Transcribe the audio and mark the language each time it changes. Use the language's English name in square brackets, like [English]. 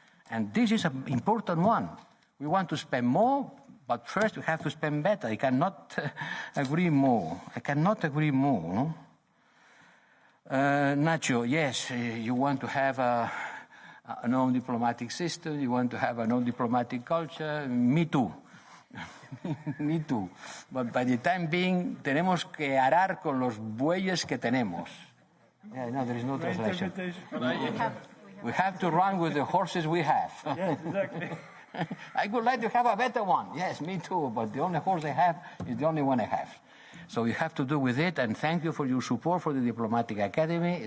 [English] And this is an important one. We want to spend more, but first we have to spend better. I cannot agree more. No? Nacho, yes, you want to have a non-diplomatic system, you want to have a non-diplomatic culture. Me too. Me too. But by the time being, [Spanish] tenemos que arar con los bueyes que tenemos. [English] Yeah, no, there is no translation. We have to run with the horses we have. Yes, exactly. I would like to have a better one. Yes, me too. But the only horse I have is the only one I have. So we have to do with it, and thank you for your support for the Diplomatic Academy.